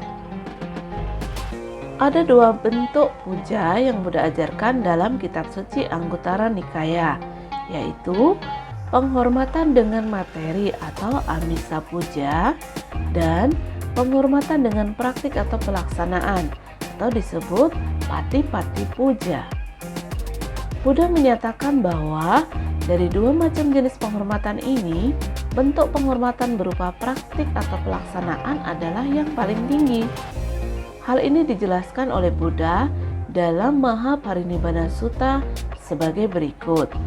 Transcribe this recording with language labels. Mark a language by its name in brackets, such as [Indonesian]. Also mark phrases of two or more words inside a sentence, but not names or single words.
[Indonesian] Ada 2 bentuk puja yang Buddha ajarkan dalam kitab suci Anguttara Nikaya, yaitu penghormatan dengan materi atau [Pali] amisa puja [Indonesian] dan penghormatan dengan praktik atau pelaksanaan atau disebut [Pali] pati-pati puja. [Indonesian] Buddha menyatakan bahwa dari 2 macam jenis penghormatan ini, bentuk penghormatan berupa praktik atau pelaksanaan adalah yang paling tinggi. Hal ini dijelaskan oleh Buddha dalam Mahaparinibbana Sutta sebagai berikut.